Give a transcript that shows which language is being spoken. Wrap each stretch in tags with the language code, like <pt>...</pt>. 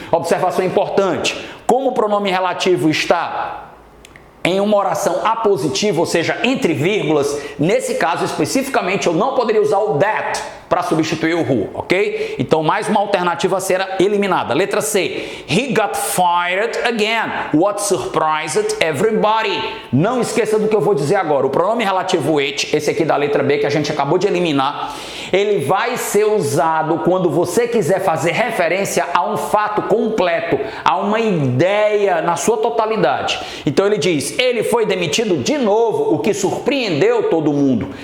<pt>Observação importante. Como o pronome relativo está em uma oração apositiva, ou seja, entre vírgulas, nesse caso especificamente eu não poderia usar o that para substituir o who, ok? Então, mais uma alternativa a ser eliminada. Letra C.</pt> <en>He got fired again. What surprised everybody.</en> <pt>Não esqueça do que eu vou dizer agora. O pronome relativo it, esse aqui da letra B que a gente acabou de eliminar, ele vai ser usado quando você quiser fazer referência a um fato completo, a uma ideia na sua totalidade. Então, ele diz, ele foi demitido de novo, o que surpreendeu todo mundo.</pt>